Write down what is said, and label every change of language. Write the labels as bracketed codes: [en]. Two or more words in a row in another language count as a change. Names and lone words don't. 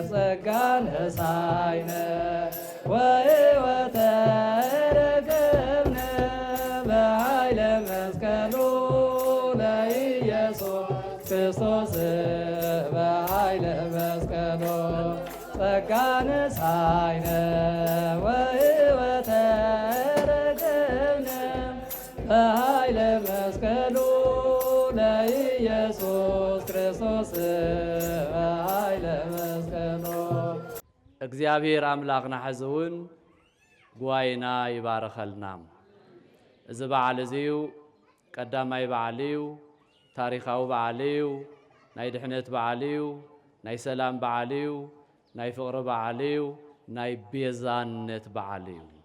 [gez] ጸጋን ሳይነ ወሕይወተ ረከብነ በኃይለ መስቀሉ ለኢየሱስ ክርስቶስ በኃይለ መስቀሉ ጸጋን ሳይነ ወሕይወተ ረከብነ በኃይለ መስቀሉ ለኢየሱስ ክርስቶስ በኃይለ መስቀሉ። [ti] እግዚአብሔር አምላኽና ሕዝውን ጉባኤና ይባረኸልና። እዚ በዓል እዚዩ ቀዳማይ በዓል እዩ፣ ታሪኻዊ በዓል እዩ፣ ናይ ድሕነት በዓል እዩ፣ ናይ ሰላም በዓል እዩ፣ ናይ ፍቕሪ በዓል እዩ፣ ናይ ቤዛነት በዓል እዩ